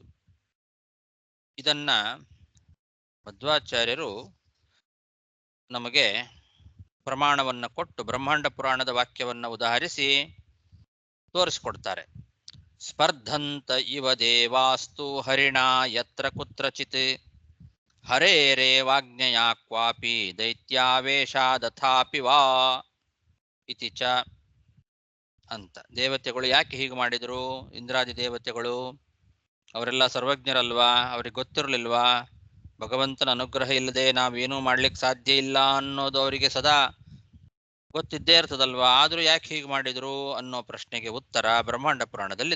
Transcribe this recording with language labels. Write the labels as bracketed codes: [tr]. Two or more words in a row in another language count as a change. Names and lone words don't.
[kn] ಇದನ್ನ ಮಧ್ವಾಚಾರ್ಯರು ನಮಗೆ ಪ್ರಮಾಣವನ್ನ ಕೊಟ್ಟು ಬ್ರಹ್ಮಾಂಡ ಪುರಾಣದ ವಾಕ್ಯವನ್ನ ಉದಾಹರಿಸಿ ತೋರಿಸ್ಕೊಡ್ತಾರೆ. [sa] ಸ್ಪರ್ಧಂತ ಇವ ದೇವಾಸ್ತು ಹರಿಣಾ ಯತ್ರ ಕುತ್ರಚಿತ್ ಹರೇರೇವಾಜ್ಞೆಯ ಕ್ವಾಪಿ ದೈತ್ಯಾವೇಶಾದಥಾಪಿ ವಾ ಇತಿ ಚ ಅಂತ. [kn] ದೇವತೆಗಳು ಯಾಕೆ ಹೀಗೆ ಮಾಡಿದರು? ಇಂದ್ರಾದಿ ದೇವತೆಗಳು ಅವರೆಲ್ಲ ಸರ್ವಜ್ಞರಲ್ವಾ? ಅವ್ರಿಗೆ ಗೊತ್ತಿರಲಿಲ್ವಾ ಭಗವಂತನ ಅನುಗ್ರಹ ಇಲ್ಲದೆ ನಾವೇನೂ ಮಾಡ್ಲಿಕ್ಕೆ ಸಾಧ್ಯ ಇಲ್ಲ ಅನ್ನೋದು ಅವರಿಗೆ ಸದಾ ಗೊತ್ತಿದ್ದೇ ಇರ್ತದಲ್ವಾ, ಆದರೂ ಯಾಕೆ ಹೀಗೆ ಮಾಡಿದ್ರು ಅನ್ನೋ ಪ್ರಶ್ನೆಗೆ ಉತ್ತರ ಬ್ರಹ್ಮಾಂಡ ಪುರಾಣದಲ್ಲಿದೆ.